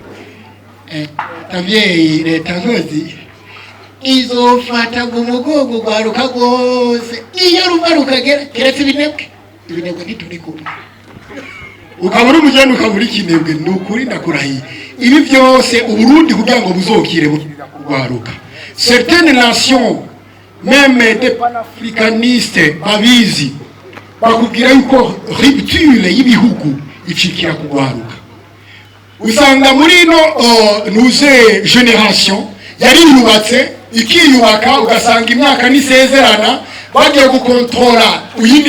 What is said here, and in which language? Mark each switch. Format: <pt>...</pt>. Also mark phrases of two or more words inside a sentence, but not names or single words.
<rn>tabyeyi leta nkozi izofata mu mugongo rwaruka rwose iyo ruva rukagera keretse ibinebwe ntituri kumwe ukabura umugeni ukabura ikinebwe ni ukuri ndakurahiye ibi byose uburundi kugira ngo buzokire rwaruka</rn> <fr>certaines nations même des panafricanistes</fr> <rn>babizi bakubwira yuko rupture y'ibihugu icikira kugwaruka usanga muri no nuze generation yari yubatse ikiyubaka ugasanga imyaka nisezerana bagiye gukontrola uyindi</rn>